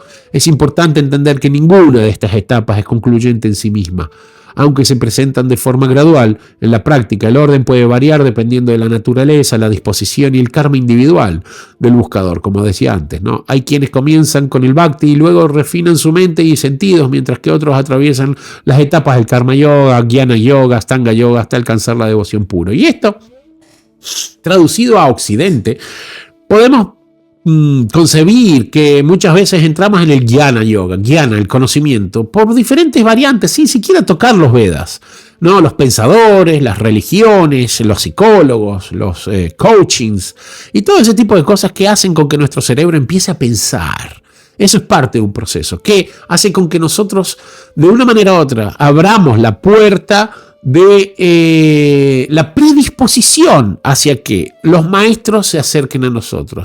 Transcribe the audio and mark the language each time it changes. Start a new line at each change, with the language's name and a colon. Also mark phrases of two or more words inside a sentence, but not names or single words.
Spanish: Es importante entender que ninguna de estas etapas es concluyente en sí misma. aunque se presentan de forma gradual. En la práctica, el orden puede variar dependiendo de la naturaleza, la disposición y el karma individual del buscador, como decía antes, ¿no? Hay quienes comienzan con el bhakti y luego refinan su mente y sentidos, mientras que otros atraviesan las etapas del karma yoga, jnana yoga, astanga yoga, hasta alcanzar la devoción pura. Y esto, traducido a Occidente, podemos concebir que muchas veces entramos en el jnana yoga, jnana, el conocimiento, por diferentes variantes, sin siquiera tocar los Vedas, ¿no? Los pensadores, las religiones, los psicólogos, los coachings y todo ese tipo de cosas que hacen con que nuestro cerebro empiece a pensar. Eso es parte de un proceso que hace con que nosotros, de una manera u otra, abramos la puerta de la predisposición hacia que los maestros se acerquen a nosotros.